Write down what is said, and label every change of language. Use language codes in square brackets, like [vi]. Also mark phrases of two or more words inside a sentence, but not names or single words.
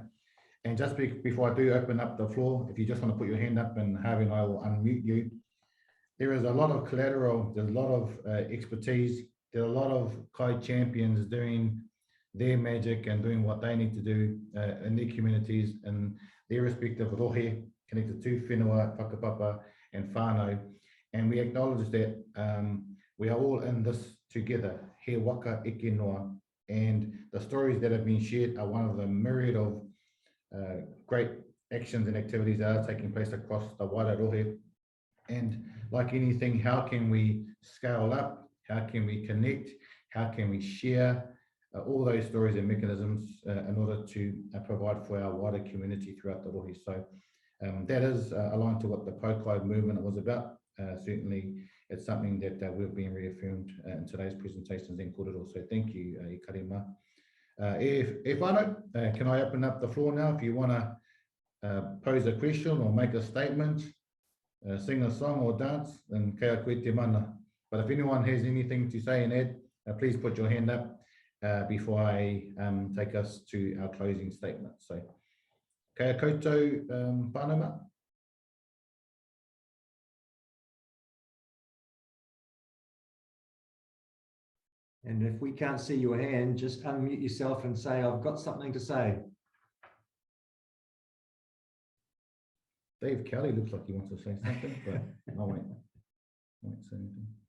[en] And just before I do open up the floor, if you just want to put your hand up, and Harvey and I will unmute you. There is a lot of collateral, there's a lot of expertise, there are a lot of Kai champions doing their magic and doing what they need to do in their communities and their respective rohe, connected to whenua, whakapapa and whānau. And we acknowledge that we are all in this together, [mi] he waka eke noa, [en] and the stories that have been shared are one of the myriad of great actions and activities that are taking place across the Wairohe. And like anything, how can we scale up? How can we connect? How can we share all those stories and mechanisms in order to provide for our wider community throughout the rohe? So that is aligned to what the Paukai movement was about. Certainly, it's something that we've been reaffirmed in today's presentations and kōrero. So thank you, I karima. If Manu, can I open up the floor now? If you want to pose a question or make a statement, sing a song or dance, then [mi] kei a koe te mana. [en] But if anyone has anything to say and add, please put your hand up before I take us to our closing statement. So, [mi] kei a koutou whānau. [en] And if we can't see your hand, just unmute yourself and say, I've got something to say. Dave Kelly looks like he wants to say something, but I won't say anything.